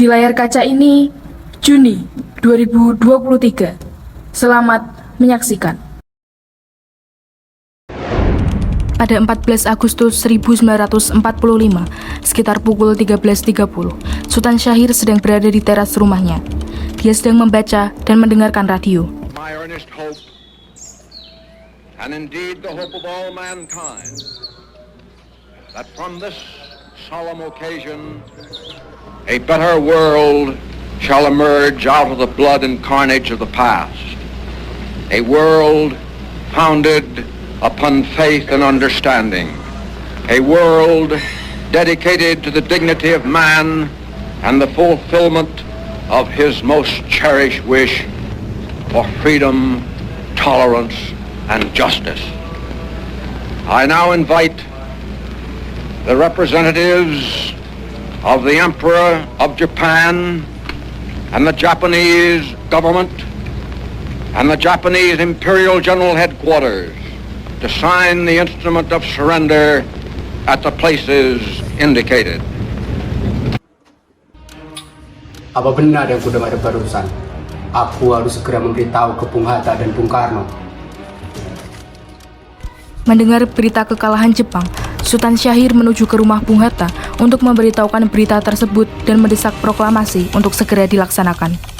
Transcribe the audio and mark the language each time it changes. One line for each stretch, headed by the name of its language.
Indonesian: Di layar kaca ini, Juni 2023. Selamat menyaksikan. Pada 14 Agustus 1945, sekitar pukul 13.30, Sultan Syahir sedang berada di teras rumahnya. Dia sedang membaca dan mendengarkan radio.
English: My earnest hope, and indeed the hope of all mankind, that from this solemn occasion, a better world shall emerge out of the blood and carnage of the past. A world founded upon faith and understanding. A world dedicated to the dignity of man and the fulfillment of his most cherished wish for freedom, tolerance, and justice. I now invite the representatives of the Emperor of Japan and the Japanese government and the Japanese Imperial General Headquarters to sign the instrument of surrender at the places indicated.
Indonesian: Apa benar yang kudengar barusan? Aku harus segera memberitahu ke Bung Hatta dan Bung Karno. Mendengar berita kekalahan Jepang, Sultan Syahir menuju ke rumah Bung Hatta untuk memberitahukan berita tersebut dan mendesak proklamasi untuk segera dilaksanakan.